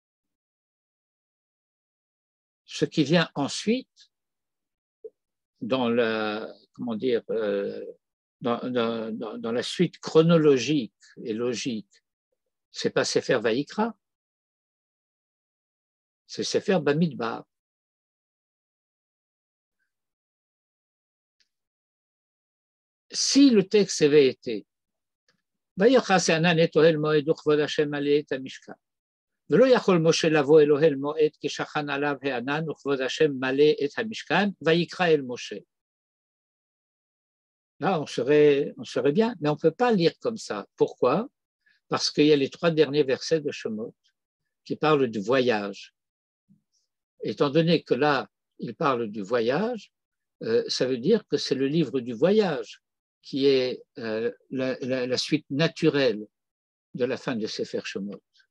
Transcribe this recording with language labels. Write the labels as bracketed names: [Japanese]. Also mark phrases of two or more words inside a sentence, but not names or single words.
[French] ce qui vient ensuite dans la, comment dire, dans la suite chronologique et logique, c'est pas Sefer Vaïkra, c'est Sefer Bamidbar. Si le texte avait été [Hebrew] ויכס הענן את אוהל מועד וכבוד השם מלא את המשכן, ולא יכול משה לבוא אל אוהל מועד כי שכן עליו הענן וכבוד השם מלא את המשכן ויקרא אל משה. [French] Là, on serait bien, mais on ne peut pas lire comme ça. Pourquoi? Parce qu'il y a les trois derniers versets de Shemot qui parlent du voyage. Étant donné que là, il parle du voyage, ça veut dire que c'est le livre du voyage qui est la suite naturelle de la fin de Sefer Shemot.